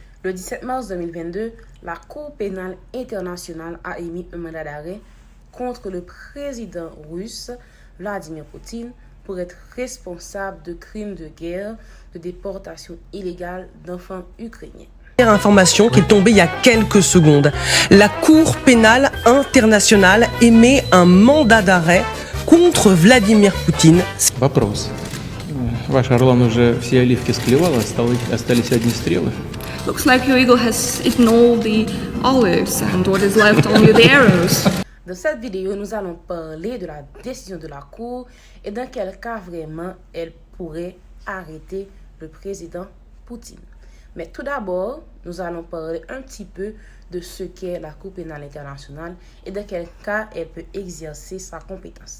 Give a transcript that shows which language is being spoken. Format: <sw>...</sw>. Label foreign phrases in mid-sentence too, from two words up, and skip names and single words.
<fr>Le 17 mars 2022, la Cour pénale internationale a émis un mandat d'arrêt contre le président russe Vladimir Poutine pour être responsable de crimes de guerre, de déportation illégale d'enfants ukrainiens. Information qui est tombée il y a quelques secondes. La Cour pénale internationale émet un mandat d'arrêt contre Vladimir Poutine.</fr> <ru>Вопрос. Ваш Орлан уже все оливки склевал, остались одни стрелы.</ru> <en>Looks like your eagle has eaten all the olives and what is left only the arrows.</en> <fr>Dans cette vidéo, nous allons parler de la décision de la Cour et dans quel cas vraiment elle pourrait arrêter le président Poutine. Mais tout d'abord, nous allons parler un petit peu de ce qu'est la Cour pénale internationale et dans quel cas elle peut exercer sa compétence.</fr>